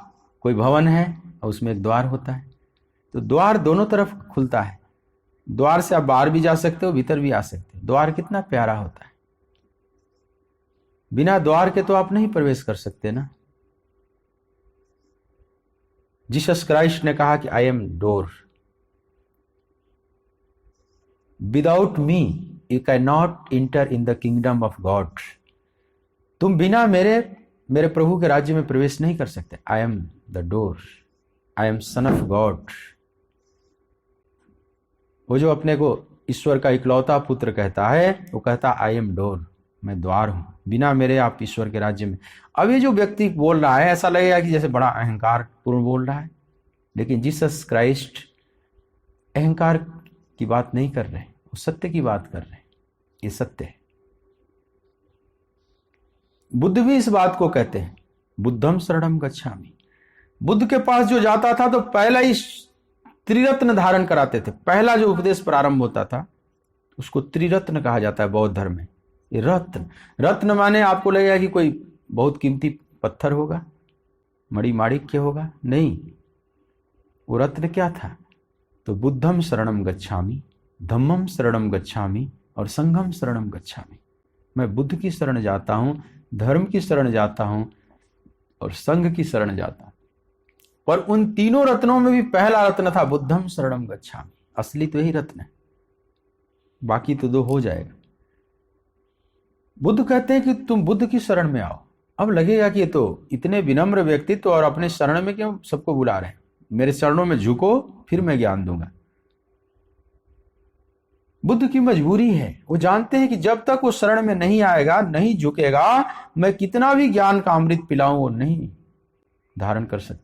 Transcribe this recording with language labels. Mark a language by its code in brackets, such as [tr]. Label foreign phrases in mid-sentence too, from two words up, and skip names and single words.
[hi] द्वार कोई भवन है और उसमें एक द्वार होता है, तो द्वार दोनों तरफ खुलता है। द्वार से आप बाहर भी जा सकते हो, भीतर भी आ सकते हो। द्वार कितना प्यारा होता है। बिना द्वार के तो आप नहीं प्रवेश कर सकते ना। [en] जीसस क्राइस्ट [hi] ने कहा कि [en] I am door, without me you can not enter in the kingdom of God. [hi] तुम बिना मेरे प्रभु के राज्य में प्रवेश नहीं कर सकते। [en] I am the door, I am son of God. [hi] वो जो अपने को ईश्वर का इकलौता पुत्र कहता है, वो कहता [en] I am door, [hi] मैं द्वार हूं, बिना मेरे आप ईश्वर के राज्य में। अब ये जो व्यक्ति बोल रहा है, ऐसा लगेगा कि जैसे बड़ा अहंकार पूर्ण बोल रहा है, लेकिन जीसस क्राइस्ट अहंकार की बात नहीं कर रहे, वो सत्य की बात कर रहे हैं। ये सत्य है। बुद्ध भी इस बात को कहते हैं, [pi] बुद्धम शरणम गच्छामि। [hi] बुद्ध के पास जो जाता था तो पहला ही त्रिरत्न धारण कराते थे। पहला जो उपदेश प्रारंभ होता था उसको त्रिरत्न कहा जाता है बौद्ध धर्म में। ये रत्न, रत्न माने आपको लगेगा कि कोई बहुत कीमती पत्थर होगा, मणि माणिक्य होगा, नहीं। वो रत्न क्या था? [pi] तो बुद्धम शरणम गच्छामि, धम्मम शरणम गच्छामि और संघम शरणम गच्छामि। [hi] मैं बुद्ध की शरण जाता हूं, धर्म की शरण जाता हूं और संघ की शरण जाता हूं। पर उन तीनों रत्नों में भी पहला रत्न था [pi] बुद्धम शरणम गच्छामि। [hi] असली तो यही रत्न है, बाकी तो दो हो जाएगा। बुद्ध कहते हैं कि तुम बुद्ध की शरण में आओ। अब लगेगा कि ये तो इतने विनम्र व्यक्तित्व और अपने शरण में क्यों सबको बुला रहे हैं। मेरे चरणों में झुको, फिर मैं ज्ञान दूंगा। बुद्ध की मजबूरी है, वो जानते हैं कि जब तक वो शरण में नहीं आएगा, नहीं झुकेगा, मैं कितना भी ज्ञान का अमृत पिलाऊं वो नहीं धारण कर सकता।